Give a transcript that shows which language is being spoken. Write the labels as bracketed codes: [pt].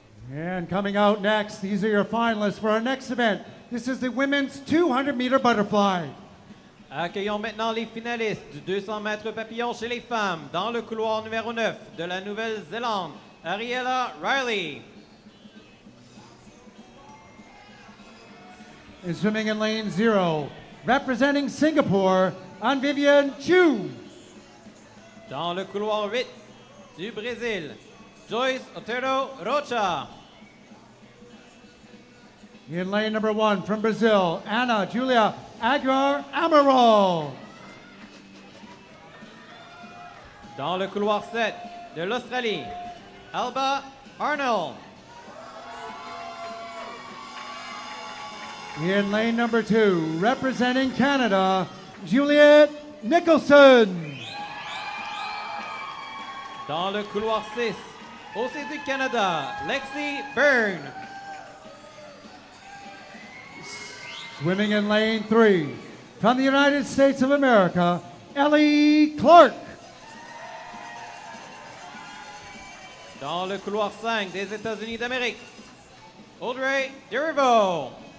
[en] And coming out next, these are your finalists for our next event. This is the women's 200-meter butterfly. [fr] Accueillons maintenant les finalistes du 200 mètres papillon chez les femmes dans le couloir numéro 9 de la Nouvelle-Zélande, Ariella Riley. [en] In swimming in lane 0, representing Singapore, Vivian Chu. [fr] Dans le couloir 8 du Brésil, Joyce Otero Rocha. [en] In lane number 1 from Brazil, Ana Julia Aguiar Amaral. [fr] Dans le couloir 7 de l'Australie, Alba Arnold. [en] In lane number 2, representing Canada, Juliette Nicholson. [fr] Dans le couloir 6, aussi du Canada, Lexi Byrne. [en] Swimming in lane 3, from the United States of America, Ellie Clark. [fr] Dans le couloir 5 des États-Unis d'Amérique, Audrey Derivo.